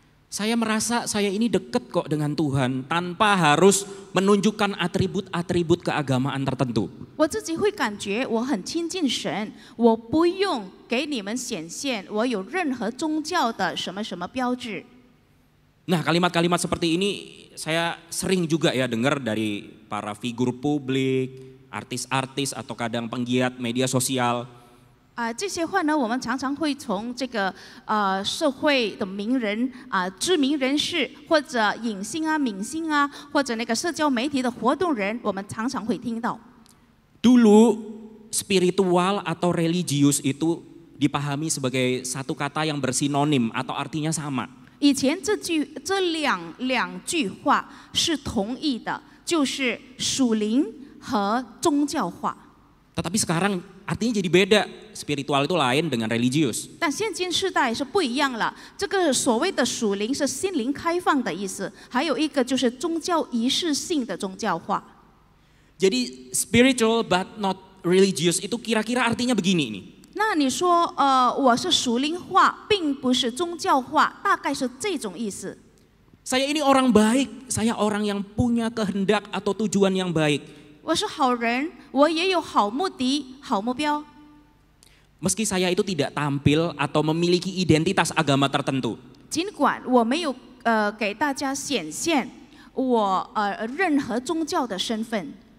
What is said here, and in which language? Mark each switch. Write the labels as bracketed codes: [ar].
[id] Saya merasa saya ini dekat kok dengan Tuhan tanpa harus menunjukkan atribut-atribut keagamaan tertentu. [zh] 我自己会感觉我很亲近神，我不用给你们显现我有任何宗教的什么什么标志。 [id] Nah kalimat-kalimat seperti ini saya sering juga ya dengar dari para figur publik, artis-artis atau kadang penggiat media sosial. [zh] 这些话呢，我们常常会从这个社会的名人知名人士或者影星明星或者那个社交媒体的活动人，我们常常会听到。 [id] Dulu spiritual atau religius itu dipahami sebagai satu kata yang bersinonim atau artinya sama. [zh] 以前这两句话是同义的，就是属灵和宗教化。 [id] Tetapi sekarang artinya jadi beda. Spiritual itu lain dengan religius. [zh] 但现今世代是不一样了，这个所谓的属灵是心灵开放的意思，还有一个就是宗教仪式性的宗教化。 [id] Jadi [en] spiritual but not religious [id] itu kira-kira artinya begini nih. [zh] 那你说我是属灵化，并不是宗教化，大概是这种意思。 [id] Saya ini orang baik, saya orang yang punya kehendak atau tujuan yang baik. [zh] 我是好人，我也有好目的、好目标。 [id] Meski saya itu tidak tampil atau memiliki identitas agama tertentu. [zh] 尽管我没有给大家显现我任何宗教的身份。